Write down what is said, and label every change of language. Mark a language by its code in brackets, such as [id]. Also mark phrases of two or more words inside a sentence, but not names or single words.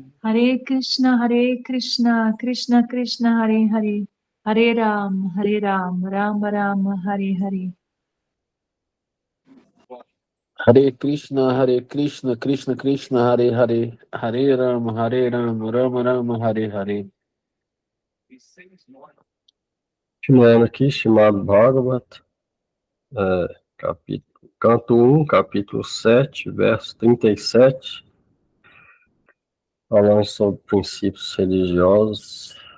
[sa] Hare Krishna, Krishna Krishna, Hare Hare, Hare Rama, Rama Rama, Hare Hare. Hare Krishna, Krishna Krishna, Hare Hare, Hare Rama, Rama Rama, Hare Hare. [pt] Continuando aqui, Srimad Bhagavat, canto 1, capítulo 7, verso 37, falando sobre princípios religiosos.